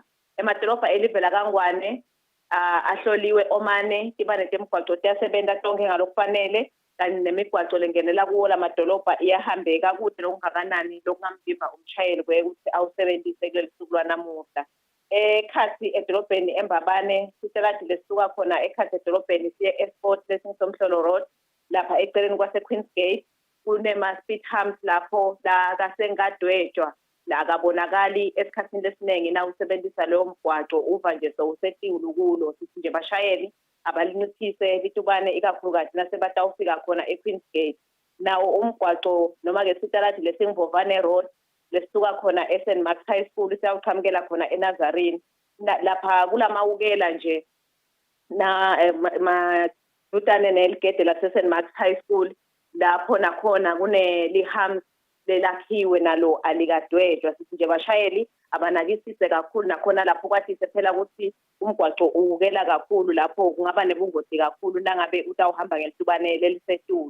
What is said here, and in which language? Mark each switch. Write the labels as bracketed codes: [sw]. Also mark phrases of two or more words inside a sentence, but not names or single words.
[ss] Emadolobha elivele laKangwane ahloliwe omane tibane temgwaqo tiyasebenza tonke ngalokufanele kanti nemigwaqo lengenela kuwo lamadolobha iyahambeka kude lokungakanani lokungamvimba umshayeli ukuthi awusebenzise kuleli suku lwanamuhla. Ekhathi edolobheni eMbabane siteladi lesuka khona ekhathi edolobheni siye eSport lesingisomhlolo road lapha eceleni kwase Queen's Gate kunema- [en] speed humps [ss] lapho la kasengadwetshwa la akabonakali esikhathini lesiningi na usebenzisa leyo mgwaqo uva nje sowusetiwulu kulo sithi nje bashayeli abalinciphise litubane ikakhulukazi nasebatawufika khona eQueen's Gate. Nawo umgwaqo noma-ke siteladi lesingivovane road lesisuka khona eSt Mark's High School siyawuqhamukela khona eNazarene lapha kulamawukela nje na madutane neligede laseSt Mark's High School lapho nakhona kunelihams lelakhiwe nalo alikadwetshwa sithi nje bashayeli abanakisise kakhulu nakhona lapho kwathi phela ukuthi umgwaqo uwukela kakhulu lapho kungaba nebungozi kakhulu nangabe utawuhamba ngelitubane lelisetulu.